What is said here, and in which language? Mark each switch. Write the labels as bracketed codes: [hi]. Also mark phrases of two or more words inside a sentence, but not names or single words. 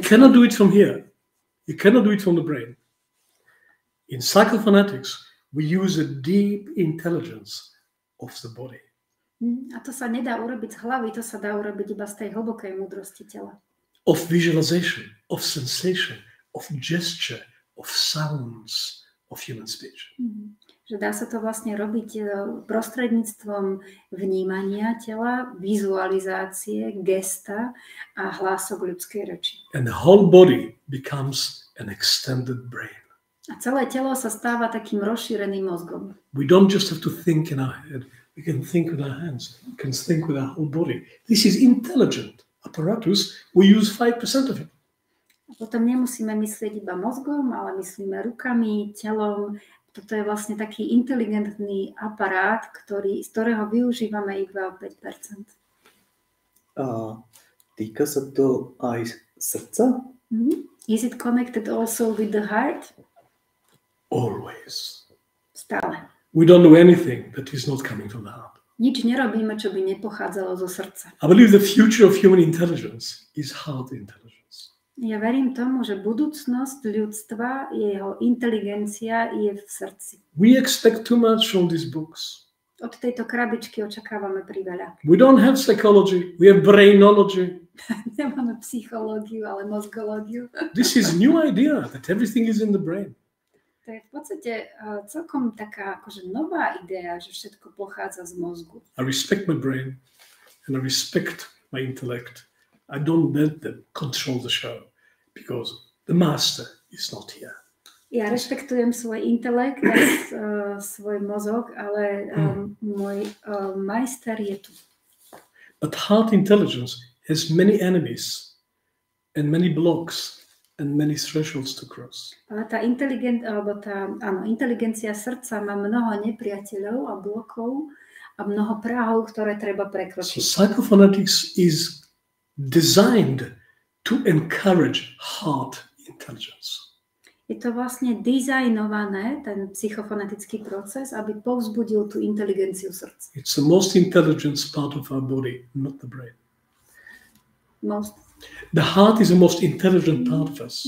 [en] You cannot do it from here. You cannot do it from the brain. In psychophonetics, we use a deep intelligence of the body. [sk] A to sa nedá urobiť z hlavy, to sa dá urobiť iba z tej hlbokej múdrosti tela. [en] Of visualization, of sensation, of gesture, of sounds, of human speech. [sk] Že dá sa to vlastne robiť prostredníctvom vnímania tela, vizualizácie, gesta a hlások ľudskej reči. [en] And the whole body becomes an extended brain. [sk] A celé telo sa stáva takým rozšíreným mozgom. [en] We don't just have to think in our head. We can think with our hands. We can think with our whole body. This is intelligent apparatus. We use 5% of it. [sk] A potom nemusíme myslieť iba mozgom, ale myslíme rukami, telom. Toto je vlastne taký inteligentný aparát, z ktorého využívame iba 5%. A týka sa to aj srdca? [en] Is it connected also with the heart? Always. [sk] Stále. [en] We don't do anything that is not coming from the heart. [sk] Nič nerobíme, čo by nepochádzalo zo srdca. [en] I believe the future of human intelligence is heart intelligence. [sk] Ja verím tomu, že budúcnosť ľudstva, jeho inteligencia je v srdci. [en] We expect too much from these books. [sk] Od tejto krabičky očakávame priveľa. [en] We don't have psychology, we have brainology. [sk] Nemáme psychológiu, ale mozgológiu. [en] This is new idea that everything is in the brain. [sk] To je v podstate celkom taká akože nová idea, že všetko pochádza z mozgu. [en] I respect my brain and I respect my intellect. I don't let them control the show because the master is not here. [sk] Ja rešpektujem svoj intelekt a svoj mozog, ale môj majster je tu. [en] But heart intelligence has many enemies and many blocks and many thresholds to cross. [sk] Ale tá inteligencia srdca má mnoho nepriateľov a blokov a mnoho práhov, ktoré treba [en] So [sk] prekročiť. [en] psychophonetics is designed to encourage heart intelligence. [sk] Je to vlastne dizajnované, ten psychofonetický proces, aby povzbudil tú inteligenciu srdca. [en] It's the most intelligent part of our body, not the brain. The heart is the most intelligent part of us.